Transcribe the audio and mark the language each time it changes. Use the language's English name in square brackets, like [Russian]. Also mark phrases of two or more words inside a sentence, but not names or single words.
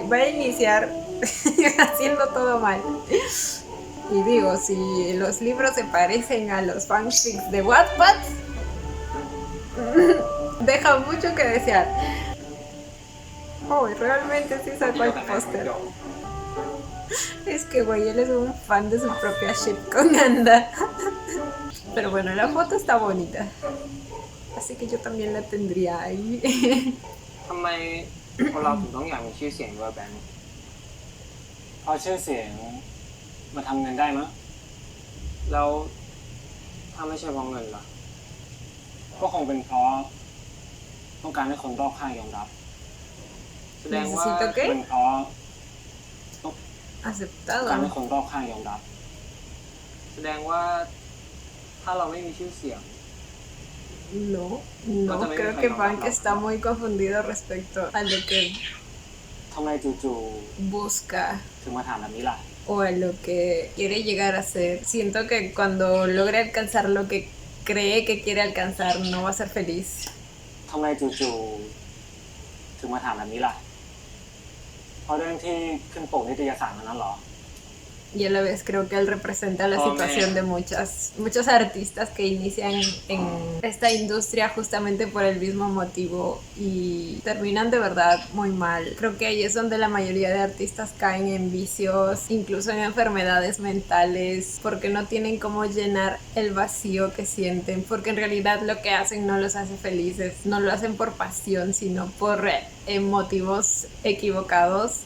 [Spanish] Va a iniciar haciendo todo mal. Y digo, si los libros se parecen a los fanfics de Wattpad, deja mucho que desear. Oh, y realmente sí sacó el póster. Es que, güey, él es un fan de su propia ship con Anda. Pero bueno, la foto está bonita. Así que yo también la tendría ahí. [Thai] ทำไมคนเราถึงต้องอยากมีชื่อเสียงด้วยแบงค์ เพราะชื่อเสียงมาทำเงินได้มั้ย แล้วถ้าไม่ใช่เพราะเงินล่ะ ก็คงเป็นเพราะต้องการให้คนรอบข้างยอมรับ แสดงว่า [Spanish] Necesito [Thai] เป็น [Spanish] que [Thai] เพราะ [Spanish] aceptado. [Thai] การให้คนรอบข้างยอมรับ แสดงว่าถ้าเราไม่มีชื่อเสียง [Spanish] No, No, no, también creo me que falló, Bank no. está muy confundido respecto a lo que [Thai] ทำไมจู่ [Spanish] busca [Thai] ๆถึงมาถามแบบนี้ล่ะ [Spanish] o a lo que quiere llegar a ser. Siento que cuando logre alcanzar lo que cree que quiere alcanzar, no va a ser feliz. [Thai] ทำไมจู่ๆถึงมาถามแบบนี้ล่ะ เพราะเรื่องที่ขึ้นปกนิตยสารนั้นเหรอ [Spanish] Y a la vez creo que él representa la Oh, situación man. de muchos artistas que inician en esta industria justamente por el mismo motivo y terminan de verdad muy mal. Creo que ahí es donde la mayoría de artistas caen en vicios, incluso en enfermedades mentales, porque no tienen cómo llenar el vacío que sienten, porque en realidad lo que hacen no los hace felices, no lo hacen por pasión, sino por motivos equivocados.